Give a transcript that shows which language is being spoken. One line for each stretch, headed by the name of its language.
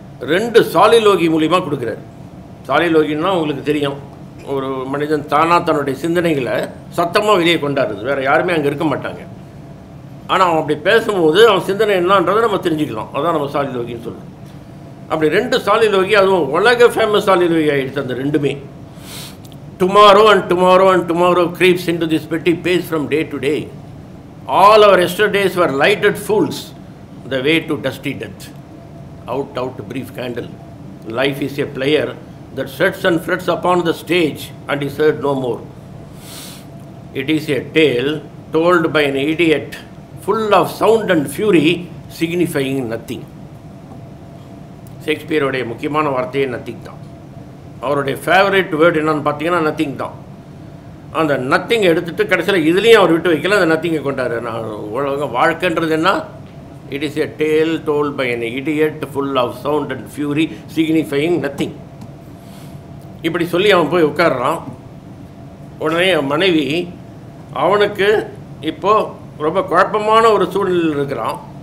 Tamil: 2 சாலிலோகி மூலிமா கொடுக்குறார். சாலிலோகின்னா உங்களுக்கு தெரியும், ஒரு மனிதன் தானாக தன்னுடைய சிந்தனைகளை சத்தமாக வெளியே கொண்டாடுறது. வேறு யாருமே அங்கே இருக்க மாட்டாங்க. ஆனால் அவன் அப்படி பேசும்போது அவன் சிந்தனை என்னன்றதை நம்ம தெரிஞ்சுக்கலாம். அதான் நம்ம சாலிலோகின்னு சொல்கிறோம். அப்படி 2 சாலிலோகி, அதுவும் உலக ஃபேமஸ் சாலிலோகி ஆகிடுச்சு அந்த ரெண்டுமே.
English: Tomorrow and tomorrow and tomorrow creeps into this petty pace from day to day. All our yesterdays were lighted fools, the way to dusty death. Out, brief candle. Life is a player that sets and frets upon the stage and is heard no more. It is a tale told by an idiot, full of sound and fury, signifying nothing.
Tamil: ஷேக்ஸ்பியருடைய முக்கியமான வார்த்தையே nothing தான். அவருடைய favourite word என்னன்னு பார்த்தீங்கன்னா nothing தான். அந்த நத்திங்கை எடுத்துகிட்டு கடைசியில் இதுலேயும் அவர் விட்டு வைக்கல, அந்த நத்திங்கை கொண்டாரு. நான் உலகம் வாழ்க்கைன்றது என்ன?
English: It is a tale told by an idiot full of sound and fury signifying nothing.
Tamil: இப்படி சொல்லி அவன் போய் உட்கார்றான். உடனே அவன் மனைவி அவனுக்கு இப்போது ரொம்ப குழப்பமான ஒரு சூழ்நிலையில் இருக்கிறான்.